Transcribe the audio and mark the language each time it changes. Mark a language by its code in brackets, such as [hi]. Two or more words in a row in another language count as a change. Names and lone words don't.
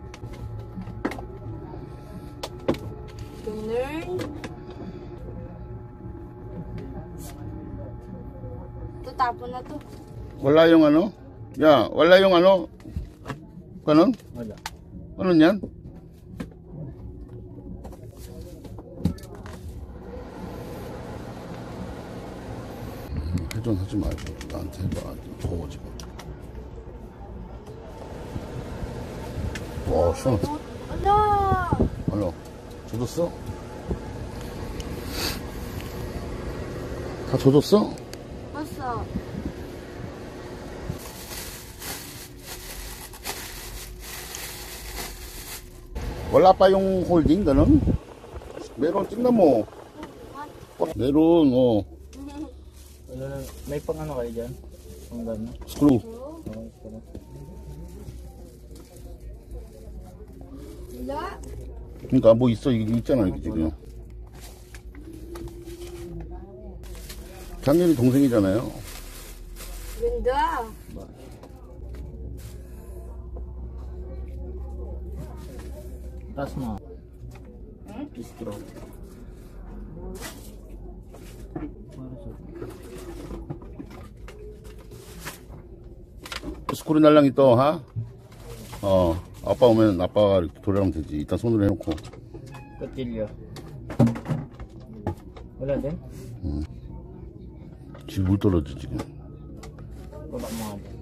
[tl] Ganun. Tutapon na to. Wala yung ano? Ya, wala yung ano? Ganun? Wala. Ano yan? [ko] 회전하지 말고 나한테 해봐. 더워 지금. 와, 시원하다. [tl] Ala! [ko] 알로. 젖었어? 다 젖었어? [tl] Basta. Wala pa yung holding, ganun? Meron, tingnan mo. Meron, oh. Wala na. May pang ano kayo dyan? Pang gano'n? Screw. Okay, Wala. [ko] 그러니까 뭐 있어 이게 있잖아 이게 지금. 작년이 동생이잖아요. [tl] Ganda. Taas mo. Straw. [ko] 스크류 날랑 있어, 하? 아빠 오면 아빠가 이렇게 돌아가면 되지. 일단 손으로 해놓고. [tl] Katilyo. Wala din? [ko] 지금 물 떨어져 지금. [tl] Baba mo nga din.